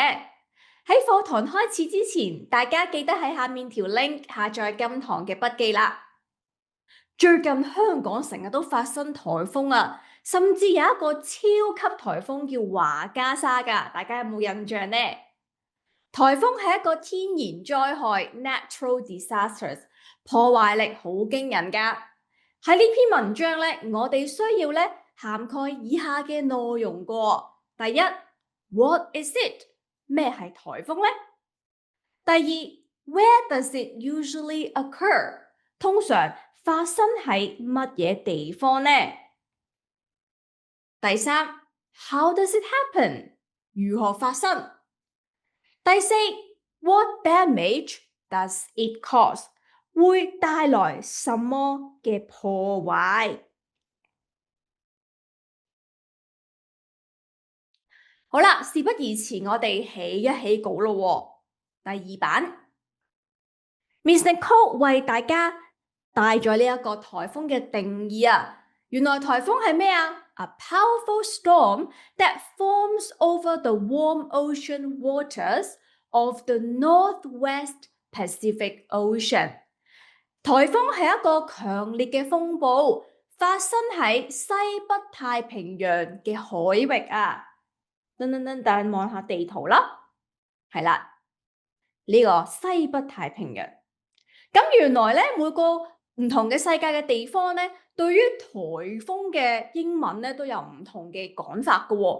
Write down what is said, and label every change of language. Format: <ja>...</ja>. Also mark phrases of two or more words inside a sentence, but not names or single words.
<yue>喺課堂開始之前，大家記得喺下面條 link 下載今堂嘅筆記啦。最近香港成日都發生颱風啊，甚至有一個超級颱風叫華加莎㗎，大家有冇印象呢？颱風係一個天然災害</yue> <en>（natural disasters），</en> <yue>破壞力好驚人㗎。喺呢篇文章咧，我哋需要咧涵蓋以下嘅內容過。第一 ，</yue> <en>What is it？</en> <yue>咩係颱風咧？</yue> <en>第二 ，Where does it usually occur？</en> <yue>通常發生喺乜嘢地方呢？</yue> <en>第三 ，How does it happen？</en> <yue>如何發生？第四</yue> <en>，What damage does it cause？</en> <yue>會帶來什麼嘅破壞？好啦，事不宜遲，我哋起一起稿咯。第二版 Miss Nicole 為大家帶咗呢一個颱風嘅定義啊。原來颱風係咩啊</yue> <en>？A powerful storm that forms over the warm ocean waters of the Northwest Pacific Ocean。</en> <yue>颱風係一個強烈嘅風暴，發生喺西北太平洋嘅海域啊。等望下地圖啦，係啦，呢個西北太平洋。咁原來咧，每個唔同嘅世界嘅地方咧，對於颱風嘅英文咧都有唔同嘅講法㗎喎。</yue>